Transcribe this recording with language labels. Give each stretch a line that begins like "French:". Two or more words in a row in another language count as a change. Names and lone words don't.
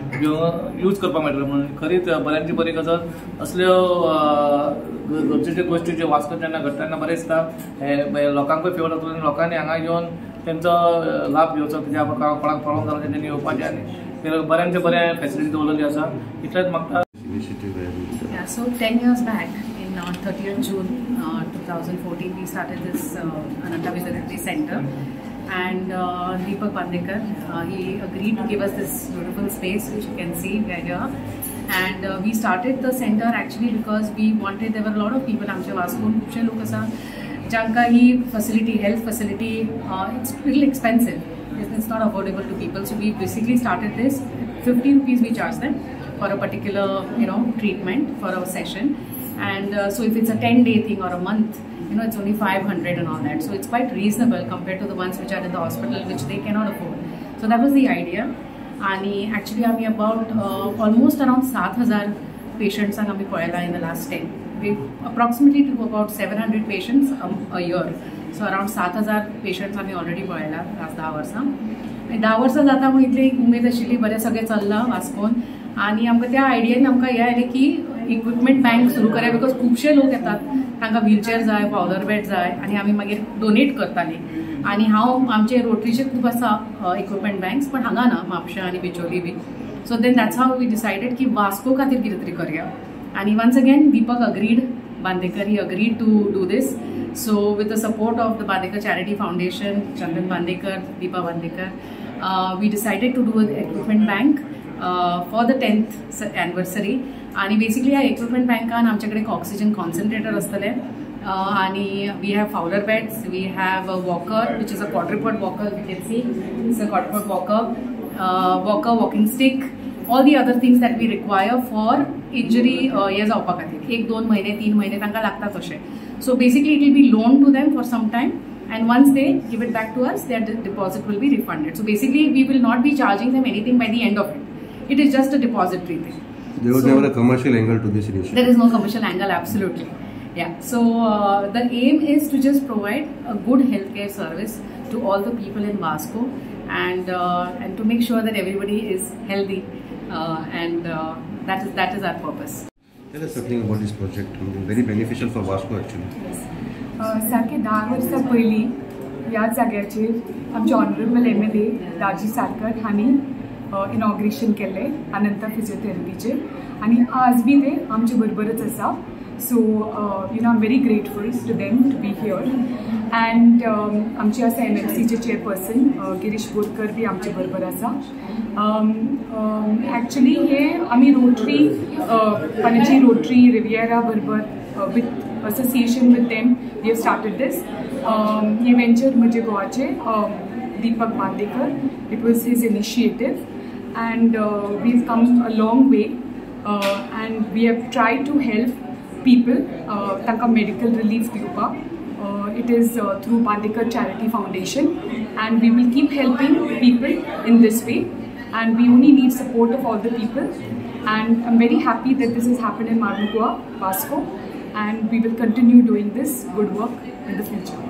Konkani: यूज करपाक मेळटले म्हणून खरीच बऱ्यांची बरी गजाल असल्यो गरजेच्यो गोश्टी ज्यो वास्को जेन्ना घडटा तेन्ना बरें दिसता हे लोकांकूय फेवर जातलो आनी लोकांनी हांगा येवन तेंचो लाभ घेवचो कित्याक कोणाक प्रॉब्लम जालो तेंच्यांनी येवपाचें आनी बऱ्यांचे बरें फेसिलिटी दवरलेली आसा इतलेंच म्हाका.
English: Yeah, so 10 years back in 30th June 2014 we started this Ananta Physiotherapy Center and Deepak Bandekar he agreed to give us this beautiful space which you can see right here and we started the center actually because we wanted there were a lot of people
Konkani: आमचे वास्कोन खूबशे लोक आसा जांकां ही
English: facility health facility it's little expensive it's not affordable to people so we basically started this 50 rupees we charge them for a particular treatment for a session and so if it's a 10-day thing or a month it's only 500 and all that so it's quite reasonable compared to the ones which are in the hospital which they cannot afford so that was the idea and actually आम्ही about almost around 7,000 patients
Konkani: आम्ही पळयला
English: in the last 10 we approximately do about 700 patients a year so around 7,000 patients आम्ही already पळयला last
Konkani: 10 वर्सां 10 वर्सां जाता म्हणून इतली उमेद आशिल्ली बरें सगळें चल्लां वास्कोन आनी आमकां त्या आयडियेन आमकां हें आयलें की
English: equipment bank
Konkani: सुरू करया बिकॉज खुबशे लोक येतात तांकां व्हीलचेअर जाय पावलर बेड जाय आनी आमी मागीर डोनेट करतालीं आनी हांव आमचे रोटरीचे खूब आसा
English: equipment banks
Konkani: पण हांगा ना म्हापशा आनी बिचोली बी
English: so then that's how we decided
Konkani: की वास्को खातीर कितें तरी करया आनी
English: once again
Konkani: दीपक अग्रीड बांदेकर ही
English: agreed to do this so with the support of the Bandekar Charity Foundation, Chandan Bandekar, Deepa Bandekar, we decided to do an equipment bank for the 10th anniversary and basically our equipment bank an
Konkani: आमच्याकडे एक
English: oxygen concentrator
Konkani: असतले आणि
English: we have Fowler beds, we have a walker which is a quadruped walker, you can see it's a quadruped walker, walking stick, all the other things that we require for injury
Konkani: हे जावपा खातीर 1-2 महिने 3 महिने तांकां लागतात अशें.
English: So basically it will be loaned to them for some time and once they give it back to us their deposit will be refunded. So basically we will not be charging them anything by the end of it. It is just a depository thing. There was never a commercial angle to this initiative. There is no commercial angle, absolutely. Yeah. So the aim is to just provide a good healthcare service to all the people in Vasco and to make sure that everybody is healthy and that is our purpose. Tell us something about this project. Very beneficial for Vasco actually.
Konkani: सारखे 10 वर्सां पयलीं ह्या जाग्याचेर आमचे
English: honourable MLA
Konkani: राजी सारकर हांणी इनॉग्रेशन केल्लें अनंता फिजिओथेरपीचें आनी आज बी ते आमचे बरोबरच आसा.
English: So I'm very grateful to them to be here and
Konkani: आमचे आसा MMCचे चेअरपर्सन गिरीश बोरकर बी आमचे बरोबर आसा.
English: एक्चुअली
Konkani: हे आमी रोटरी पणजी रोटरी रिवियरा बरोबर
English: with association with them we have started this.
Konkani: हे वेंचर म्हणजे गोवाचे दीपक बांदेकर.
English: it was his initiative and we've come a long way and we have tried to help people तांकां medical relief दिवपाक. It is through Bandekar Charity Foundation and we will keep helping people in this way and we only need support of all the people and I'm very happy that this has happened in Marmugua, Vasco and we will continue doing this good work in the future.